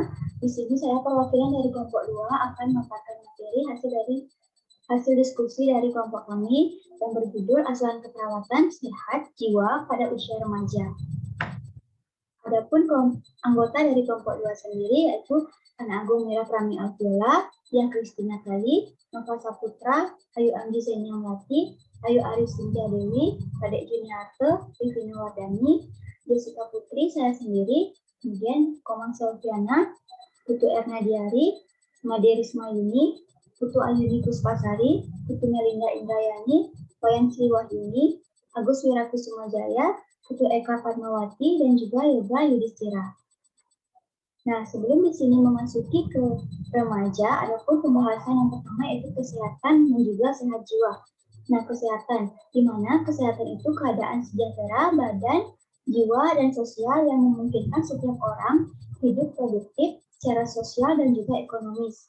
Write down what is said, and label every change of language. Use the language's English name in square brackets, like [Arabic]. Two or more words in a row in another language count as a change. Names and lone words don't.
[Indonesian] Di sini saya perwakilan dari kelompok 2 akan memaparkan materi hasil diskusi dari kelompok kami yang berjudul Asuhan Keperawatan Sehat Jiwa pada Usia Remaja. Adapun anggota dari kelompok 2 sendiri yaitu Ana Agung Mira Prami Alviola, Yang Kristina Kali, Nova Saputra, Ayu Anggi Senya Melati, Ayu Aris Cynthia Dewi, Kadek Juniarte, Rivina Wardani, Jessica Putri, saya sendiri, kemudian Komang Selviana, Putu Erna Diari, Made Risma Yuni, Putu Ayuni Puspasari, Putu Melinda Indrayani, Wayan Sri Wahyuni, Agus Wirakusuma Jaya, Putu Eka Padmawati, dan juga Yoga Yudhistira. Nah, sebelum di sini memasuki ke remaja, ada pun pembahasan yang pertama yaitu kesehatan dan juga sehat jiwa. Nah, kesehatan, di mana kesehatan itu keadaan sejahtera badan, jiwa, dan sosial yang memungkinkan setiap orang hidup produktif secara sosial dan juga ekonomis.